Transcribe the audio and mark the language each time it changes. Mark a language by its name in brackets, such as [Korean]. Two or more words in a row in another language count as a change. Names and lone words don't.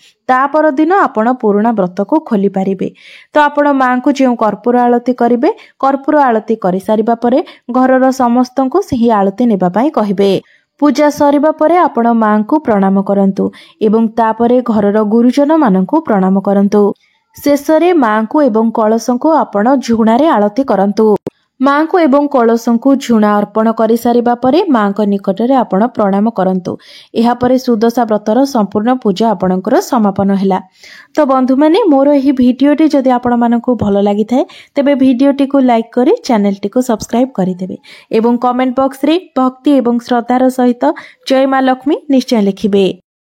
[Odia] ତା ପର ଦିନ ଆପଣ ପୁରୁଣା ବ୍ରତ କୋ ଖୋଲି ପାରିବେ। ତୋ ଆପଣ ମା କୋ ଯେ କର୍ପୂର ଆରତି କରିବେ କର୍ପୂର ଆରତି କରି ସାରିବା ପରେ ଘରର ସମସ୍ତଙ୍କୁ ସେହି ଆରତି ନେବା ପଇ କହିବେ। ପୂଜା ସରିବା ପରେ ଆପଣ ମା କୋ ପ୍ରଣାମ କରନ୍ତୁ ଏବଂ ତାପରେ ଘରର ଗୁରୁଜନ ମାନଙ୍କୁ ପ୍ରଣାମ କରନ୍ତୁ। ଶେଷରେ ମା କୋ ଏବଂ କଳସଙ୍କୁ ଆପଣ ଝୁଣାରେ ଆରତି କରନ୍ତୁ। ମା କୋ ଏବଂ କଳସଙ୍କୁ ଝୁଣା ଅର୍ପଣ କରି ସାରିବା ପରେ ମା କୋ ନିକଟରେ ଆପଣ ପ୍ରଣାମ କରନ୍ତୁ। ଏହା ପରେ ସୁଦଶା ବ୍ରତର ସମ୍ପୂର୍ଣ୍ଣ ପୂଜା ଆପଣଙ୍କର ସମାପନ ହେଲା। ତୋ ବନ୍ଧୁ ମାନେ ମୋର ଏହି ଭିଡିଓଟି ଯଦି ଆପଣ ମାନଙ୍କୁ ଭଲ ଲାଗି ଥାଏ ତେବେ ଭିଡିଓଟି କୋ ଲାଇକ କରି ଚ୍ୟାନେଲ ଟି କୋ ସବସ୍କ୍ରାଇବ କରି ଦେବେ ଏବଂ [English] comment box [Odia] ରେ ଭକ୍ତି ଏବଂ ଶ୍ରଦ୍ଧାର ସହିତ ଜୟ ମା ଲକ୍ଷ୍ମୀ ନିଶ୍ଚୟ ଲେଖିବେ।